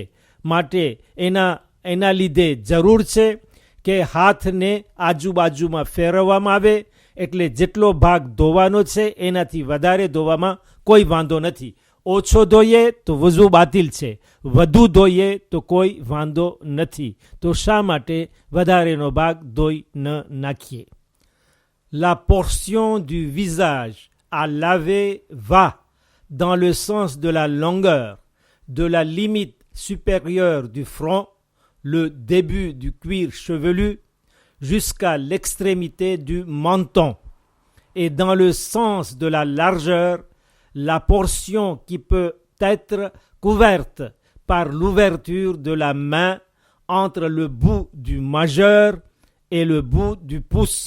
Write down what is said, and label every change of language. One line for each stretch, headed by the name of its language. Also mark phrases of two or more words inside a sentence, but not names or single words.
Gujarati: માટે એના લીધે જરૂર છે કે હાથને આજુબાજુમાં ફેરવવામાં આવે, એટલે જેટલો ભાગ ધોવાનો છે એનાથી વધારે ધોવામાં કોઈ વાંધો નથી. ઓછો ધોઈએ તો વઝુ બાતિલ છે, વધુ ધોઈએ તો કોઈ વાંધો નથી. તો શા માટે વધારેનો ભાગ ધોઈ ન નાખીએ?
French: La portion du visage à laver va dans le sens de la longueur de la limite supérieure du front, le début du cuir chevelu, jusqu'à l'extrémité du menton, et dans le sens de la largeur, la portion qui peut être couverte par l'ouverture de la main entre le bout du majeur et le bout du pouce.